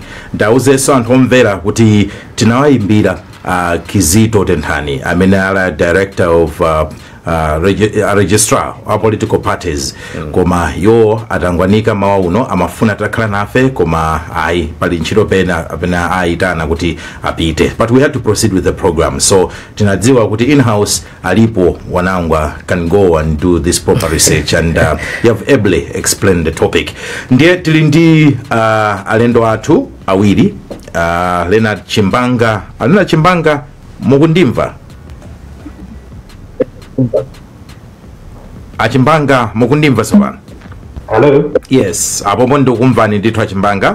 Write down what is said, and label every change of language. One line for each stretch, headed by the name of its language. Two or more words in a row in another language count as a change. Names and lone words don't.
Nyanja: Ndauzenso anthu omvera kuti tinawayimbira Kizito Tenthani amene ala
English: director of registrar
Nyanja: wa
English: political parties
Nyanja: koma yo atangwanika mawa uno amafuna takhala nafe koma pali ntchito pena aitana kuti apite,
English: but we had to proceed with the program. So
Nyanja: tinadziwa kuti in-house alipo wanangwa
English: can go and do this proper research and you have ably explained the topic.
Nyanja: Ndiye tili ndi alendo athu awiri Leonard Chimbanga mukundimva? Achimbanga mukundimva sopano? Hello. Yes, apo ndikumvani ndithu Achimbanga.